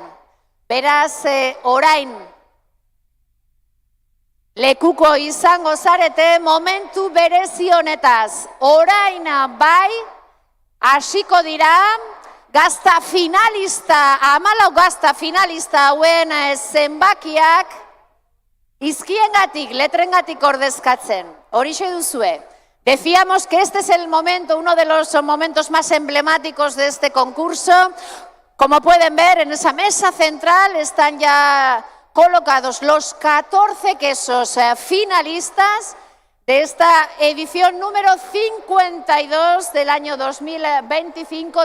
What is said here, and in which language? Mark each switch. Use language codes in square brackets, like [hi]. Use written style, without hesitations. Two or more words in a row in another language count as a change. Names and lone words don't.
[eu] Beraz, orain lekuko izango zarete momentu berezi honetaz. Orain bai, hasiko dira, gazta finalista, 14 gazta finalista hauen zenbakiak izkiengatik, letrengatik ordezkatzen. Horixe duzue. [es] Decíamos que este es el momento, uno de los momentos más emblemáticos de este concurso. Como pueden ver, en esa mesa central están ya colocados los 14 quesos finalistas de esta edición número 52 del año 2025.